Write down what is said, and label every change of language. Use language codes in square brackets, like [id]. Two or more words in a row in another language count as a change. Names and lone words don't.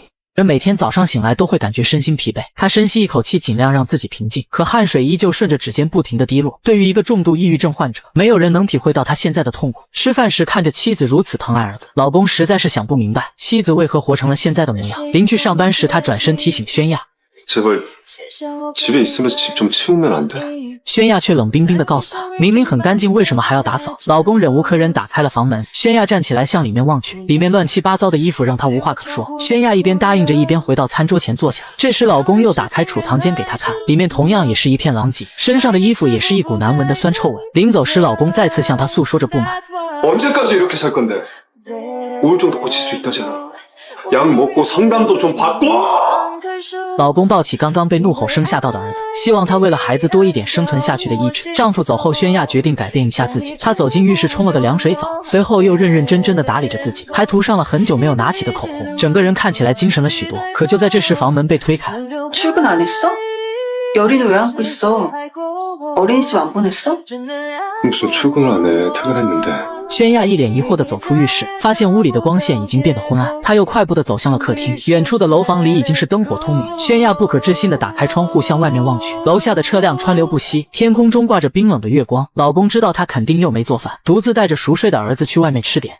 [zh] 人每天早上醒来都会感觉身心疲惫，他深吸一口气，尽量让自己平静，可汗水依旧顺着指尖不停地滴落。对于一个重度抑郁症患者，没有人能体会到他现在的痛苦。吃饭时看着妻子如此疼爱儿子，老公实在是想不明白妻子为何活成了现在的模样。临去上班时，他转身提醒轩亚， [ko] 제발 집에 있으면서 집 좀 치우면 안 돼? [zh] 轩亚却冷冰冰地告诉他，明明很干净，为什么还要打扫？老公忍无可忍，打开了房门。轩亚站起来向里面望去，里面乱七八糟的衣服让他无话可说。轩亚一边答应着，一边回到餐桌前坐下。这时老公又打开储藏间给他看，里面同样也是一片狼藉，身上的衣服也是一股难闻的酸臭味。临走时，老公再次向他诉说着不满。 [ko] 언제까지 이렇게 살 건데? 우울증도 고칠 수 있다잖아. 약 먹고 상담도 좀 받고! [zh] 老公抱起刚刚被怒吼声吓到的儿子，希望他为了孩子多一点生存下去的意志。丈夫走后，轩亚决定改变一下自己。她走进浴室冲了个凉水澡，随后又认认真真的打理着自己，还涂上了很久没有拿起的口红，整个人看起来精神了许多。可就在这时，房门被推开。 [ko] 출근 안 했어? 열이는 왜 안고 있어? 어린이집 안 보냈어? 무슨 출근을 안 해? 퇴근했는데. [zh] 轩亚一脸疑惑地走出浴室，发现屋里的光线已经变得昏暗。他又快步地走向了客厅，远处的楼房里已经是灯火通明。轩亚不可置信地打开窗户向外面望去，楼下的车辆川流不息，天空中挂着冰冷的月光。老公知道他肯定又没做饭，独自带着熟睡的儿子去外面吃点。